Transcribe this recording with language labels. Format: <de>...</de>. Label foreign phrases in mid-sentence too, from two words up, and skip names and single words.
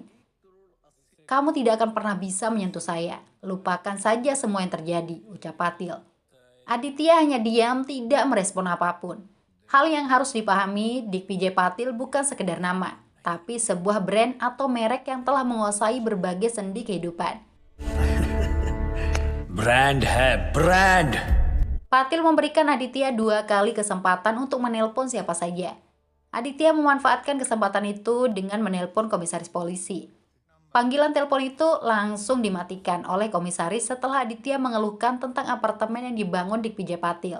<id>Kamu tidak akan pernah bisa menyentuh saya. Lupakan saja semua yang terjadi, ucap Patil. Aditya hanya diam, tidak merespon apapun. Hal yang harus dipahami, Digvijay Patil bukan sekedar nama, tapi sebuah brand atau merek yang telah menguasai berbagai sendi kehidupan.</id> <hi>ब्रांड है ब्रांड।</hi> <id>Patil memberikan Aditya 2 kali kesempatan untuk menelpon siapa saja. Aditya memanfaatkan kesempatan itu dengan menelpon komisaris polisi. Panggilan telepon itu langsung dimatikan oleh komisaris setelah Aditya mengeluhkan tentang apartemen yang dibangun Digvijay Patil.</id>